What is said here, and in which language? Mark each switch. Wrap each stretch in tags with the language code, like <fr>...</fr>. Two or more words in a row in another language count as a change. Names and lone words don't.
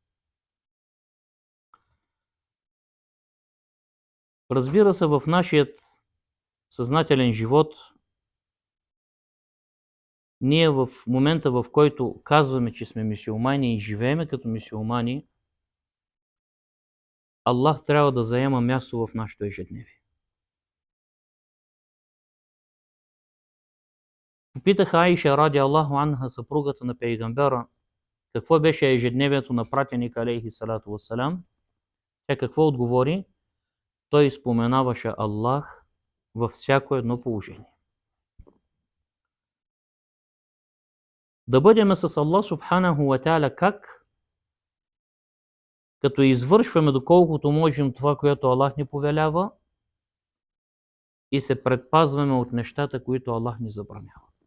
<bg>Разбира се, в нашият съзнателен живот, ние в момента, в който казваме, че сме мюсюлмани и живееме като мюсюлмани, Аллах трябва да заема място в нашето ежедневие. Попитаха Аиша</bg> <ar>رضي الله عنها,</ar> <bg>съпругата на пейгамбера, какво беше ежедневието на пратеника</bg> <ar>عليه الصلاة والسلام.</ar> <bg>Тя какво отговори? Той споменаваше Аллах във всяко едно положение. Да бъдем с Аллах</bg> <ar>سبحانه وتعالى</ar> <bg>как? Като извършваме доколкото можем това, което Аллах ни повелява, и се предпазваме от нещата, които Аллах ни забранява.</bg>